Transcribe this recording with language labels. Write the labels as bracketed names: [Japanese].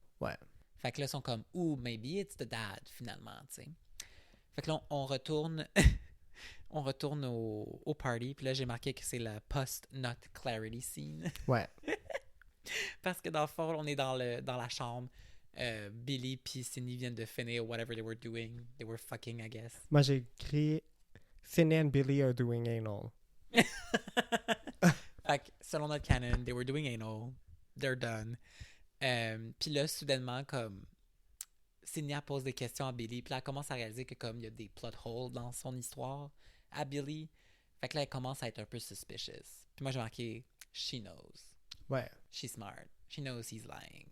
[French] Ouais. Fait que là, ils sont comme, ooh, maybe it's the dad, finalement, tu sais. Fait que là, on retourne, on retourne au party, puis là, j'ai marqué que c'est la post-not clarity scene. Ouais. Parce que dans le fond, on est dans la chambre. Billy puis Cindy viennent de finir [English] whatever they were doing. They were fucking, I guess. [French] Moi, j'ai écrit [English] Cindy and Billy are doing anal. [French] Fait que, selon notre canon, [English] they were doing anal. They're done. [French] Puis là, soudainement, comme Cindy elle pose des questions à Billy, puis là, elle commence à réaliser que comme il y a des plot holes dans son histoire à Billy. Fait que là, elle commence à être un peu suspicious. Puis moi, j'ai marqué [English] she knows. [French] Ouais. [English] She's smart. She knows he's lying.